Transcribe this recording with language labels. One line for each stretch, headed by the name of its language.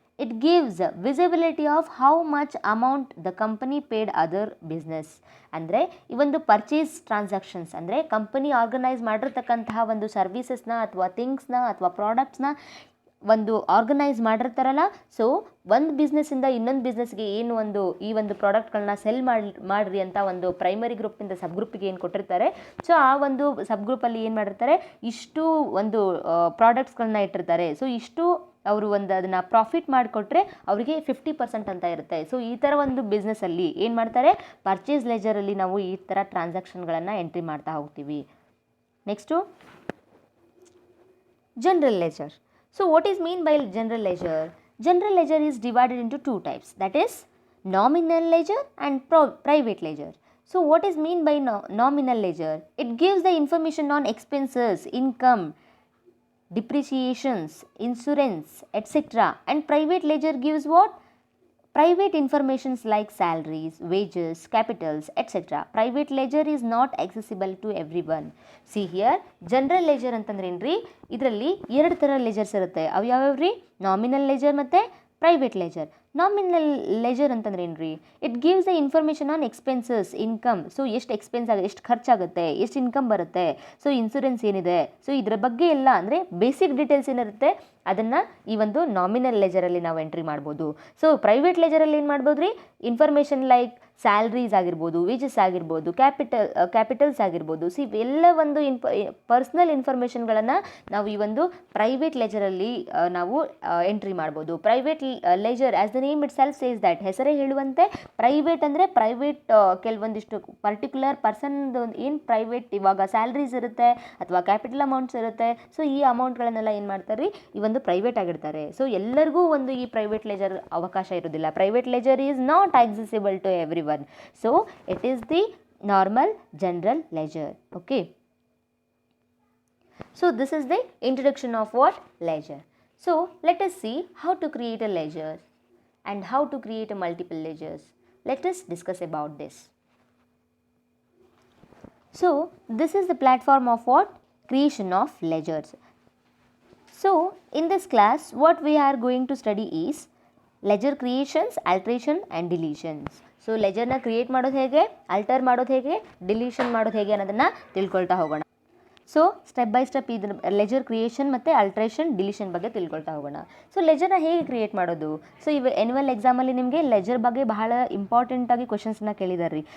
English: It gives visibility of how much amount the company paid other business.
Kannada: ಅಂದರೆ ಈ ಒಂದು purchase transactions ಅಂದರೆ company organise ಮಾಡಿರ್ತಕ್ಕಂತಹ ಒಂದು ಸರ್ವಿಸಸ್ನ ಅಥವಾ ಥಿಂಗ್ಸ್ನ ಅಥವಾ ಪ್ರಾಡಕ್ಟ್ಸ್ನ ಒಂದು ಆರ್ಗನೈಸ್ ಮಾಡಿರ್ತಾರಲ್ಲ. ಸೊ ಒಂದು ಬಿಸ್ನೆಸ್ಸಿಂದ ಇನ್ನೊಂದು ಬಿಸ್ನೆಸ್ಗೆ ಏನು ಒಂದು ಈ ಒಂದು ಪ್ರಾಡಕ್ಟ್ಗಳನ್ನ ಸೆಲ್ ಮಾಡಿರಿ ಅಂತ ಒಂದು ಪ್ರೈಮರಿ ಗ್ರೂಪಿಂದ ಸಬ್ ಗ್ರೂಪಿಗೆ ಏನು ಕೊಟ್ಟಿರ್ತಾರೆ. ಸೊ ಆ ಒಂದು ಸಬ್ ಗ್ರೂಪಲ್ಲಿ ಏನು ಮಾಡಿರ್ತಾರೆ, ಇಷ್ಟು ಒಂದು ಪ್ರಾಡಕ್ಟ್ಸ್ಗಳನ್ನ ಇಟ್ಟಿರ್ತಾರೆ. ಸೊ ಇಷ್ಟು ಅವರು ಒಂದು ಅದನ್ನು ಪ್ರಾಫಿಟ್ ಮಾಡಿಕೊಟ್ರೆ ಅವರಿಗೆ 50% ಅಂತ ಇರುತ್ತೆ. ಸೊ ಈ ಥರ ಒಂದು ಬಿಸ್ನೆಸ್ಸಲ್ಲಿ ಏನು ಮಾಡ್ತಾರೆ, ಪರ್ಚೇಸ್ ಲೆಜರಲ್ಲಿ ನಾವು ಈ ಥರ ಟ್ರಾನ್ಸಾಕ್ಷನ್ಗಳನ್ನು ಎಂಟ್ರಿ ಮಾಡ್ತಾ ಹೋಗ್ತೀವಿ. Next general leisure.
English: So what is mean by general ledger? General ledger is divided into 2 types, that is nominal ledger and private ledger. So what is mean by nominal ledger? It gives the information on expenses, income, depreciations, insurance, etc. And private ledger gives what? Private informations like salaries, wages, capitals, etc. Private ledger is not accessible to everyone. See here, general ledger
Kannada: ಅಂತಂದ್ರೇನ್ರಿ, ಇದರಲ್ಲಿ 2 ಥರ ಲೆಜರ್ಸ್ ಇರುತ್ತೆ. ಅವು ಯಾವ್ಯಾವ್ರಿ? Nominal leisure ಮತ್ತು private leisure. Nominal leisure ಅಂತಂದ್ರೇನ್ರಿ,
English: It gives the information on expenses, income.
Kannada: So ಎಷ್ಟು expense ಆಗುತ್ತೆ, ಎಷ್ಟು ಖರ್ಚಾಗುತ್ತೆ, ಎಷ್ಟು ಇನ್ಕಮ್ ಬರುತ್ತೆ, ಸೊ ಇನ್ಸೂರೆನ್ಸ್ ಏನಿದೆ, ಸೊ ಇದರ ಬಗ್ಗೆ ಎಲ್ಲ ಅಂದರೆ ಬೇಸಿಕ್ ಡೀಟೇಲ್ಸ್ ಏನಿರುತ್ತೆ ಅದನ್ನು ಈ ಒಂದು ನಾಮಿನಲ್ ಲೆಜರಲ್ಲಿ ನಾವು ಎಂಟ್ರಿ ಮಾಡ್ಬೋದು. ಸೊ ಪ್ರೈವೇಟ್ ಲೆಜರಲ್ಲಿ ಏನು ಮಾಡ್ಬೋದು ರೀ, ಇನ್ಫಾರ್ಮೇಷನ್ ಲೈಕ್ ಸ್ಯಾಲ್ರೀಸ್ ಆಗಿರ್ಬೋದು, ವೇಜಸ್ ಆಗಿರ್ಬೋದು, ಕ್ಯಾಪಿಟಲ್ಸ್ ಆಗಿರ್ಬೋದು. ಎಲ್ಲ ಒಂದು ಪರ್ಸ್ನಲ್ ಇನ್ಫಾರ್ಮೇಷನ್ಗಳನ್ನು ನಾವು ಈ ಒಂದು ಪ್ರೈವೇಟ್ ಲೆಜರಲ್ಲಿ ನಾವು ಎಂಟ್ರಿ ಮಾಡ್ಬೋದು.
English: private leisure as the name it self says that,
Kannada: ಹೆಸರೇ ಹೇಳುವಂತೆ ಪ್ರೈವೇಟ್ ಅಂದರೆ ಪ್ರೈವೇಟ್ ಕೆಲವೊಂದಿಷ್ಟು ಪರ್ಟಿಕ್ಯುಲರ್ ಪರ್ಸನ್ದು ಏನು ಪ್ರೈವೇಟ್ ಇವಾಗ ಸ್ಯಾಲ್ರೀಸ್ ಇರುತ್ತೆ ಅಥವಾ ಕ್ಯಾಪಿಟಲ್ ಅಮೌಂಟ್ಸ್ ಇರುತ್ತೆ. ಸೊ ಈ ಅಮೌಂಟ್ಗಳನ್ನೆಲ್ಲ ಏನು ಮಾಡ್ತಾರೆ ರೀ, ಈ ಒಂದು ಪ್ರೈವೇಟ್ ಆಗಿರ್ತಾರೆ. ಸೊ ಎಲ್ಲರಿಗೂ ಒಂದು ಈ ಪ್ರೈವೇಟ್ ಲೆಜರ್ ಅವಕಾಶ ಇರೋದಿಲ್ಲ.
English: Private ledger is not accessible to everyone. So it is the normal general ledger. Okay, so this is the introduction of what? Ledger. So let us see how to create a ledger and how to create a multiple ledgers. Let us discuss about this. So this is the platform of what? Creation of ledgers. So in this class what we are going to study is ledger creations, alteration and deletions.
Kannada: So ledger na create ಮಾಡೋದು ಹೇಗೆ, alter ಮಾಡೋದು ಹೇಗೆ, deletion ಮಾಡೋದು ಹೇಗೆ ಅನ್ನೋದನ್ನು ತಿಳ್ಕೊಳ್ತಾ ಹೋಗೋಣ. So step by step ಇದ್ರ ಲೆಜರ್ ಕ್ರಿಯೇಷನ್ ಮತ್ತು ಅಲ್ಟ್ರೇಷನ್ ಡಿಲಿಷನ್ ಬಗ್ಗೆ ತಿಳ್ಕೊಳ್ತಾ ಹೋಗೋಣ. ಸೊ ಲೆಜರ್ನ ಹೇಗೆ ಕ್ರಿಯೇಟ್ ಮಾಡೋದು? ಸೊ ಇವು ಎನ್ಯುವಲ್ ಎಕ್ಸಾಮಲ್ಲಿ ನಿಮಗೆ ಲೆಜರ್ ಬಗ್ಗೆ ಬಹಳ ಇಂಪಾರ್ಟೆಂಟಾಗಿ ಕ್ವೆಶನ್ಸ್ನ ಕೇಳಿದ್ದಾರೆ ರೀ.